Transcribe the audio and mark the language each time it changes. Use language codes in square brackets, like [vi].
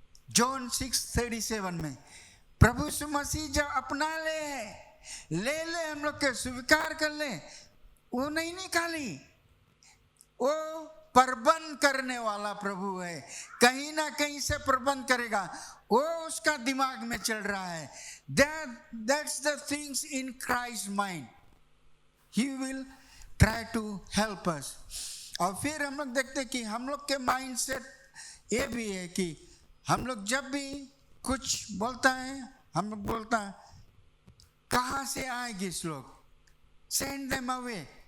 [hi] John 6:37 में प्रभु यीशु मसीह जब अपना ले हम लोग के स्वीकार कर ले, वो नहीं निकाली। वो प्रबंध करने वाला प्रभु है, कहीं ना कहीं से प्रबंध करेगा। वो उसका दिमाग में चल रहा है। [en] That's the things in Christ's mind. He will try to help us. [hi] और फिर हम लोग देखते कि हम लोग के माइंड सेट ये भी है कि हम लोग जब भी कुछ बोलता है, हम लोग बोलता है कहाँ से आएगी इस लोग, [en] Send them away.